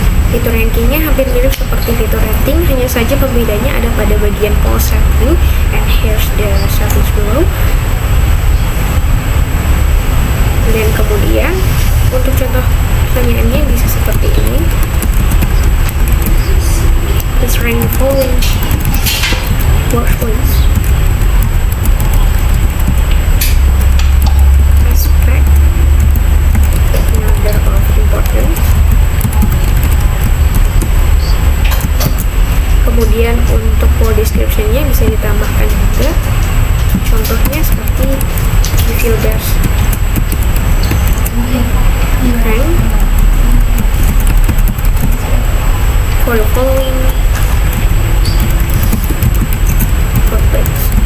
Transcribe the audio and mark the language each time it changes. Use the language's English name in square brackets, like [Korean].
[Indonesian] Fitur rankingnya hampir mirip seperti fitur rating, hanya saja perbedaannya ada pada bagian poll setting, [English] and here's the settings below. [Indonesian] Dan kemudian untuk contoh pertanyaannya bisa seperti ini. [English] Let's rank the following workplace aspect in order of importance. [Indonesian] Kemudian untuk poll description-nya bisa ditambahkan juga. Contohnya seperti [English] the fielders rank for the following workplace.